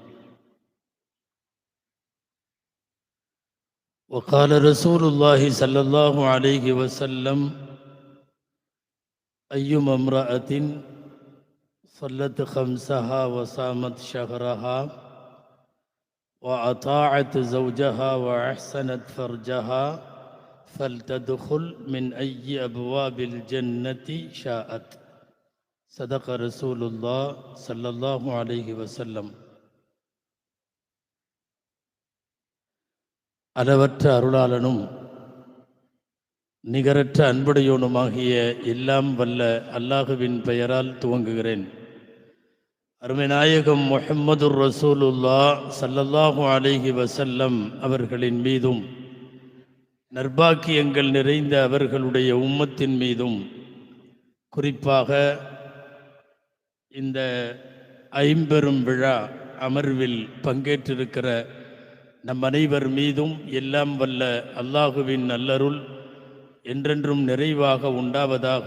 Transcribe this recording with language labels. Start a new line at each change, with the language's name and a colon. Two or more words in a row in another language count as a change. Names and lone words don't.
Arabic: وقال رسول الله صلى الله عليه وسلم: أيما امرأة صلت خمسها وصامت شهرها وأطاعت زوجها وأحسنت فرجها فلتدخل من أي أبواب الجنة شاءت. صدق رسول الله صلى الله عليه وسلم.
Tamil: அளவற்ற அருளாளனும் நிகரற்ற அன்புடையோனுமாகிய எல்லாம் வல்ல அல்லாஹுவின் பெயரால் துவங்குகிறேன். அருமை நாயகம்
Arabic: محمد رسول الله صلى الله عليه وسلم
Tamil: அவர்களின் மீதும் நற்பாக்கியங்கள் நிறைந்த அவர்களுடைய உம்மத்தின் மீதும், குறிப்பாக இந்த ஐம்பெரும் விழா அமர்வில் பங்கேற்றிருக்கிற நம் அனைவர் மீதும் எல்லாம் வல்ல அல்லாஹுவின் நல்லருள் என்றென்றும் நிறைவாக உண்டாவதாக.